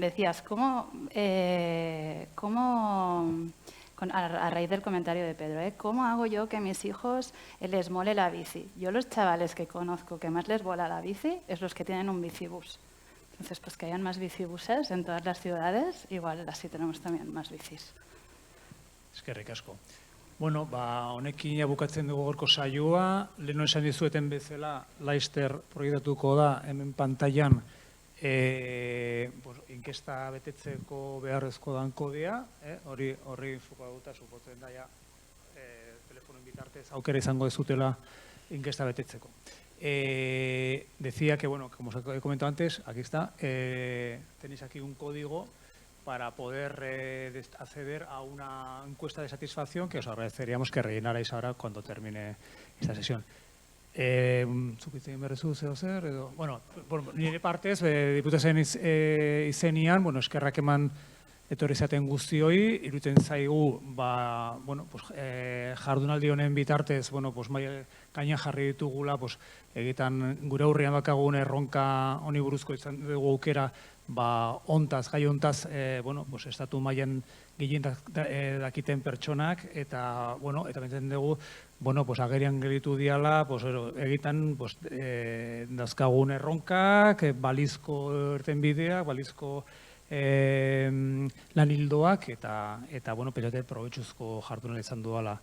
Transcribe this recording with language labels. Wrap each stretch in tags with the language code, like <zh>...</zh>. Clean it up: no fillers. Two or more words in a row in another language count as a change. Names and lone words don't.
<es>Decías, a raíz del comentario de Pedro, ¿cómo hago yo que a mis hijos les mole la bici? Yo los chavales que conozco que más les mola la bici es los que tienen un bicibús. Entonces, pues que hayan más bicibuses en todas las ciudades, igual así tenemos también más bicis.</es> <eu>Eskerrik asko. Bueno, honekin bukatzen dugu gaurko saioa. Lehen esan dizueten bezala, Laster proiektatuko da hemen pantailan inkesta betetzeko beharrezko dan kodea, horri fokatuta supotzen da telefonoen bitartez aukera izango dezutela inkesta betetzeko.</eu> <es>Decía que, bueno, como os he comentado antes, aquí está, tenéis aquí un código para poder acceder a una encuesta de satisfacción que os agradeceríamos que rellenarais ahora cuando termine esta sesión.</es> <eu>Bueno, nire partez, diputazioen izenian, bueno, eskerrak eman etorri zaten guztioi, iruditzen zaigu, jardunaldi honen bitartez, gainean jarri ditugula, egitan gure aurrean bakagun erronka honi buruzko izan dugu aukera, gai hontaz, estatu mailan gehien dakiten pertsonak, eta benten dugu, agerian gelditu diala, egitan dazkagun erronkak, balizko irtenbideak, balizko lan hildoak, eta pentsate probetxuzko jardunal izan duala.</eu>